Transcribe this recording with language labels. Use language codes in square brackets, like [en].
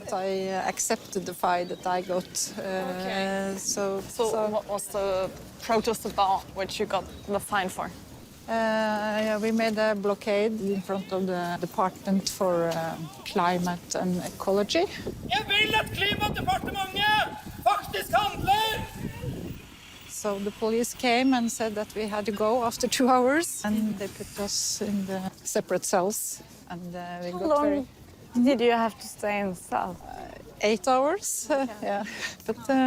[en] I accepted the fine that I got. Okay. So What was the protest about, which you got the fine for? we made a blockade in front of the Department for Climate and Ecology. [no] Jeg vil at Klimadepartementet faktisk handler! [en] So the police came and said that we had to go after 2 hours, and they put us in the separate cells. And we How got long did you have to stay in the cell? 8 hours. Yeah, but